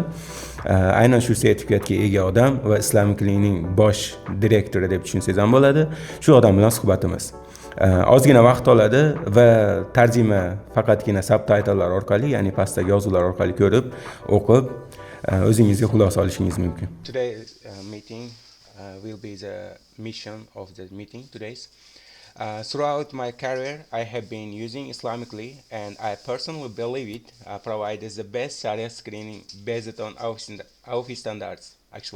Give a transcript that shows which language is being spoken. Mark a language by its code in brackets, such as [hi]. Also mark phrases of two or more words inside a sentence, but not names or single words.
[uz] Aynan shu sertifikatga ega odam va Islamicly'ning bosh direktori deb tushunsangiz ham bo'ladi. Shu odam bilan suhbatimiz. Ozgina vaqt oladi va tarjima faqatgina subtitlelar orqali, ya'ni pastdagi yozuvlar orqali ko'rib, o'qib, o'zingizga xulosa olishingiz mumkin. [en] Today's meeting will be the mission of the meeting today's. Throughout my career, I have been using Islamically, and I personally believe it provides the best Sharia screening based on AAOIFI standards, actually.